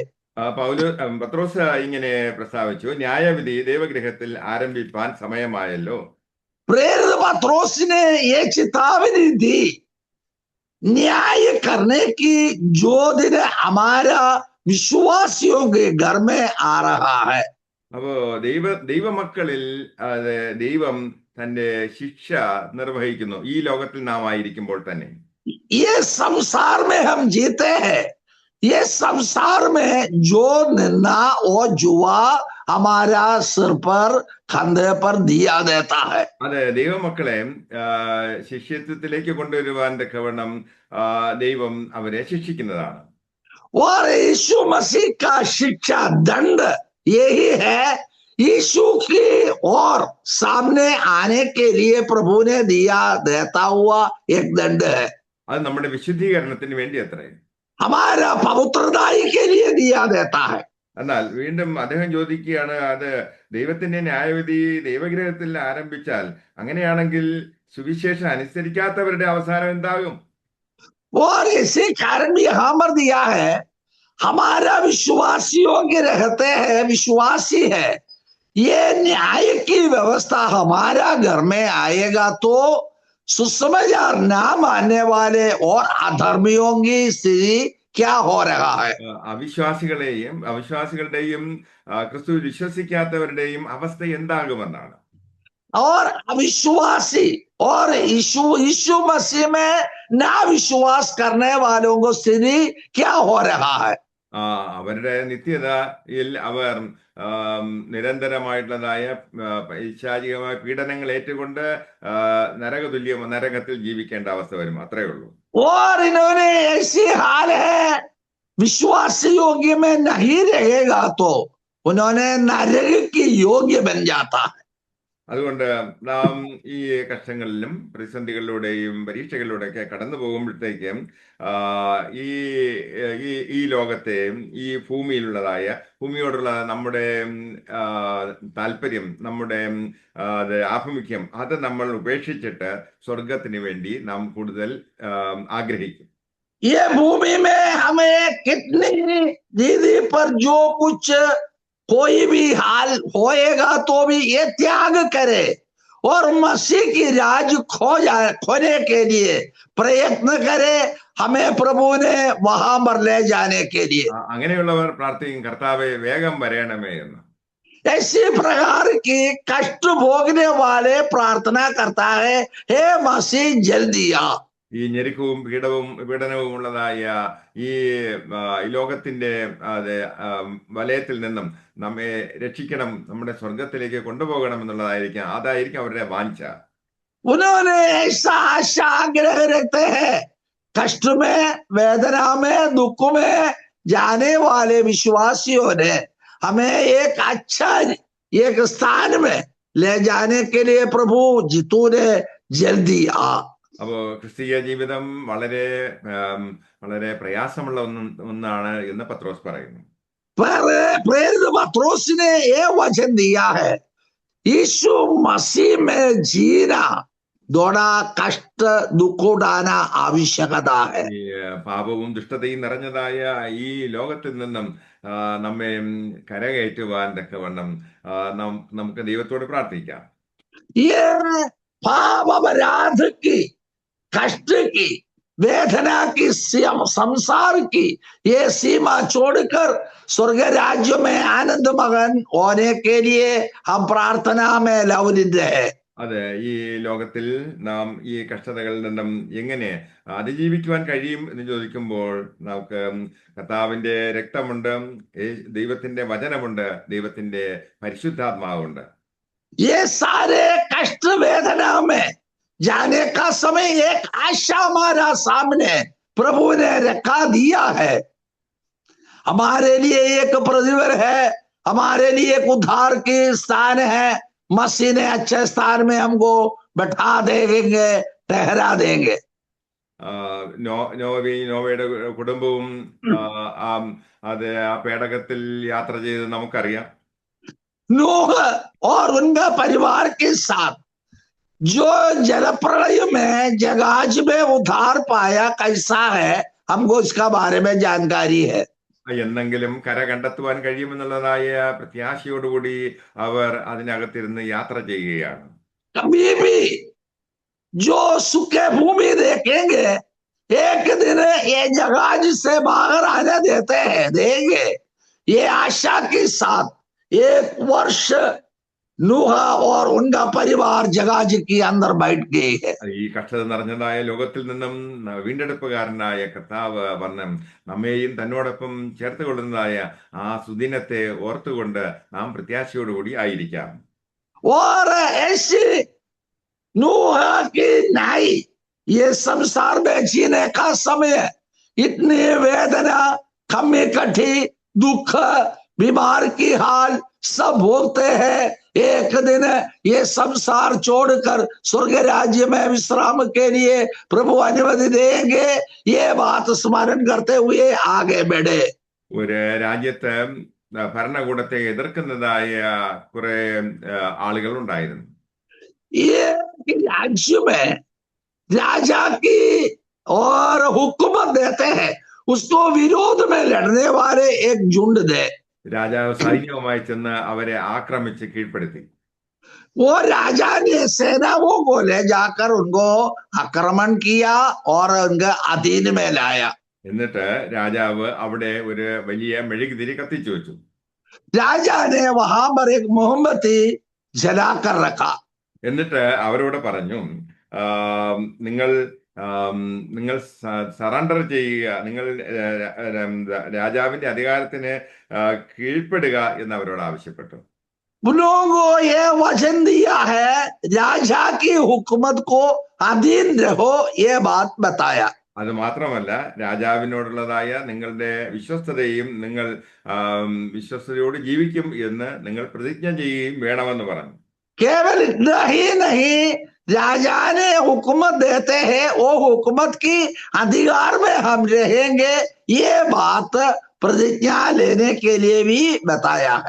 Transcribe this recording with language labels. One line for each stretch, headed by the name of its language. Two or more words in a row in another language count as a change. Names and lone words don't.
Malayalam: പത്രോസ് ഇങ്ങനെ പ്രസ്താവിച്ചു, ന്യായവിധി ദൈവഗൃഹത്തിൽ ആരംഭിപ്പാൻ സമയമായല്ലോ.
Hindi: प्रेरित पत्रोस ने ये चेतावनी दी न्याय करने की जो दिन हमारा विश्वासियों के घर में आ रहा है.
Malayalam: അപ്പോ ദൈവമക്കളിൽ ദൈവം തന്റെ ശിക്ഷ നിർവഹിക്കുന്നു ഈ ലോകത്തിൽ നാം ആയിരിക്കുമ്പോൾ തന്നെ.
Hindi: ये संसार में हम जीते हैं, ये संसार में जो निंदा और जुआ हमारा सिर पर कंधे पर दिया देता है.
Malayalam: അതെ, ദൈവമക്കളെ ശിഷ്യത്വത്തിലേക്ക് കൊണ്ടുവരുവാൻ തക്കവണ്ണം ദൈവം അവരെ ശിക്ഷിക്കുന്നതാണ്.
Hindi: और यीशु मसीह का शिक्षा दंड यही है, यीशु की और सामने आने के लिए प्रभु ने दिया देता हुआ एक दंड है.
Malayalam: അത് നമ്മുടെ വിശുദ്ധീകരണത്തിന് വേണ്ടി അത്രേ,
Hindi: हमारा पवित्रताई के लिए दिया देता है.
Malayalam: എന്നാൽ വീണ്ടും അദ്ദേഹം ചോദിക്കുകയാണ്, അത് ദൈവത്തിന്റെ ന്യായവിധി ദൈവഗ്രഹത്തിൽ ആരംഭിച്ചാൽ അങ്ങനെയാണെങ്കിൽ സുവിശേഷം അനുസരിക്കാത്തവരുടെ അവസാനം എന്താകും?
Hindi: और इसी कारण भी यहाँ पर दिया है हमारा विश्वासियों के रहते हैं, विश्वासी है, ये न्याय की व्यवस्था हमारा घर में आएगा तो सुसमाचार ना मानने वाले और अधर्मियों की स्थिति क्या हो रहा है.
Malayalam: അവിശ്വാസികളുടെയും ക്രിസ്തു വിശ്വസിക്കാത്തവരുടെയും അവസ്ഥ എന്താകുമെന്നാണ്.
Hindi: और अविश्वासी और यीशु मसीह में ना विश्वास करने वालों को स्थिति क्या हो रहा है.
Malayalam: അവരുടെ നിത്യതയിൽ അവർ നിരന്തരമായിട്ടുള്ളതായ പൈശാചികമായ പീഡനങ്ങൾ ഏറ്റുകൊണ്ട് നരകത്തിൽ ജീവിക്കേണ്ട അവസ്ഥ വരും, അത്രേ ഉള്ളൂ.
Hindi: और इन्होंने ऐसी हाल है विश्वासी योग्य में नहीं रहेगा तो उन्होंने नरक की योग्य बन जाता है.
Malayalam: അതുകൊണ്ട് നാം ഈ കഷ്ടങ്ങളിലും പ്രതിസന്ധികളിലൂടെയും പരീക്ഷകളിലൂടെയൊക്കെ കടന്നു പോകുമ്പോഴത്തേക്കും ഈ ലോകത്തെ ഈ ഭൂമിയോടുള്ള നമ്മുടെ താല്പര്യം, നമ്മുടെ ആഭിമുഖ്യം അത് നമ്മൾ ഉപേക്ഷിച്ചിട്ട് സ്വർഗത്തിന് വേണ്ടി നാം കൂടുതൽ ആഗ്രഹിക്കും.
Hindi: ये भूमि में हमें कितनी दीदी पर जो कुछ कोई भी हाल होएगा तो भी ये त्याग करे और मसीह की राज खोने के लिए प्रयत्न करे, हमें प्रभु ने वहां पर ले जाने के लिए.
Malayalam: അങ്ങനെയുള്ളവർ പ്രാർത്ഥിക്കും, കർത്താവേ വേഗം വരണമേ എന്ന്.
Hindi: ऐसी प्रकार की कष्ट भोगने वाले प्रार्थना करता है, हे मसीह जल्दी आ.
Malayalam: ഈ ഞെരുക്കവും പീഡനവും ഉള്ളതായ ഈ ലോകത്തിന്റെ വലയത്തിൽ നിന്നും നമ്മെ രക്ഷിക്കണം, നമ്മുടെ സ്വർഗത്തിലേക്ക് കൊണ്ടുപോകണം എന്നുള്ളതായിരിക്കും, അതായിരിക്കും അവരുടെ വാഞ്ച.
Hindi: उन्होंने ऐसा आशा आग्रह रखते हैं, कष्ट में, वेदना में, दुख में जाने वाले विश्वासियों ने हमें एक अच्छा एक स्थान में ले जाने के लिए प्रभु जितू ने जल्दी आ.
Malayalam: അപ്പോൾ ക്രിസ്തീയ ജീവിതം വളരെ വളരെ പ്രയാസമുള്ള ഒന്നാണ് എന്ന് പത്രോസ് പറയുന്നു.
Hindi: पर प्रेरित पत्रोस ने ये वचन दिया है, यीशु मसीह में जीना थोड़ा कष्ट दुख उठाना आवश्यकता है.
Malayalam: ഈ പാപവും ദുഷ്ടതയും നിറഞ്ഞതായ ഈ ലോകത്തിൽ നിന്നും നമ്മെ കരകയറ്റുവാൻ തക്കവണ്ണം നമുക്ക് ദൈവത്തോട് പ്രാർത്ഥിക്കാം.
Hindi: ये पाप अपराध की, कष्ट की, वेदना की, संसार की ये सीमा छोड़कर स्वर्ग राज्य में आनंद मगन होने के लिए हम प्रार्थना में लवलित है.
Malayalam: അതെ, ഈ ലോകത്തിൽ നാം ഈ കഷ്ടതകളിൽ നിന്നും എങ്ങനെ അതിജീവിക്കുവാൻ കഴിയും എന്ന് ചോദിക്കുമ്പോൾ നമുക്ക് കർത്താവിന്റെ രക്തമുണ്ട്, ദൈവത്തിന്റെ വചനമുണ്ട്, ദൈവത്തിന്റെ പരിശുദ്ധാത്മാവുണ്ട്.
Hindi: ये सारे कष्ट वेदना में जाने का समय एक आशा हमारा सामने प्रभु ने रखा दिया है. हमारे लिए एक प्रतिवर है, हमारे लिए एक उद्धार की स्थान है. मसीह ने अच्छे स्थान में हमको बैठा देंगे, ठहरा देंगे.
Malayalam: നോവയുടെ കുടുംബവും അത് ആ പേടകത്തിൽ യാത്ര ചെയ്ത് നമുക്കറിയാം.
Hindi: नूह और उनका परिवार के साथ जो जलप्रलय में जहाज में उद्धार पाया कैसा है, हमको इसका बारे में जानकारी है.
Malayalam: എന്നെങ്കിലും കര കണ്ടെത്തുവാൻ കഴിയുമെന്നുള്ളതായ പ്രത്യാശയോടുകൂടി അവർ അതിനകത്തിരുന്ന് യാത്ര ചെയ്യുകയാണ്.
Hindi: कभी भी जो सूखे भूमि देखेंगे, एक दिन ये जहाज से बाहर आने देते हैं, देंगे. ये आशा के साथ एक वर्ष नूह और उनका परिवार जहाज के अंदर बैठ गए हैं.
Malayalam: ഈ കഷ്ടത നിറഞ്ഞതായ ലോകത്തിൽ നിന്നും വീണ്ടെടുപ്പുകാരനായ കർത്താവ് വന്ന് നമ്മെയും തന്നോടൊപ്പം ചേർത്ത് കൊള്ളുന്നതായ ആ സുദിനത്തെ ഓർത്തുകൊണ്ട് നാം പ്രത്യാശയോടുകൂടി ആയിരിക്കാം.
Hindi: और ऐसी नूह की नाई ये संसार में जीने का समय, इतनी वेदना, कमी कठी, दुख, बीमार की हाल सब भोगते हैं. एक दिन ये संसार छोड़कर स्वर्ग राज्य में विश्राम के लिए प्रभु अनुमति देंगे. ये बात स्मरण करते हुए आगे बढ़े.
Malayalam: ഒരു രാജ്യത്ത് ഭരണകൂടത്തെ എതിർക്കുന്നതായ കുറെ ആളുകൾ ഉണ്ടായിരുന്നു.
Hindi: ये राज्य में राजा की और हुकूमत देते हैं, उसको विरोध में लड़ने वाले एक झुंड दे.
Malayalam: രാജാവ് സൈന്യവുമായി ചെന്ന് അവരെ ആക്രമിച്ച് കീഴ്പ്പെടുത്തി.
Hindi: वो राजा ने सेनाओं को ले जाकर उनको आक्रमण किया और उनके अधीन में लाया.
Malayalam: എന്നിട്ട് രാജാവ് അവിടെ ഒരു വലിയ മെഴുകുതിരി കത്തിച്ചു വെച്ചു.
Hindi: राजा ने वहां पर एक मोमबत्ती जलाकर रखा.
Malayalam: എന്നിട്ട് അവരോട് പറഞ്ഞു, നിങ്ങൾ നിങ്ങൾ സറണ്ടർ ചെയ്യുക, നിങ്ങൾ രാജാവിന്റെ അധികാരത്തിന് കീഴ്പ്പെടുക എന്ന് അവരോട് ആവശ്യപ്പെട്ടു.
Hindi: उन्होंने को ये वचन दिया है, राजा की हुकूमत को अधीन रहो, ये बात बताया.
Malayalam: അത് മാത്രമല്ല, രാജാവിനോടുള്ളതായ നിങ്ങളുടെ വിശ്വസ്തതയും നിങ്ങൾ വിശ്വസ്തയോട് ജീവിക്കും എന്ന് നിങ്ങൾ പ്രതിജ്ഞ ചെയ്യുകയും വേണമെന്ന് പറഞ്ഞു.
Hindi: केवल इतना ही नहीं, राजा ने हुकूमत देते हैं, वो हुकूमत की अधिकार में हम रहेंगे, ये बात പ്രതിജ്ഞാ लेने के लिए भी बताया है.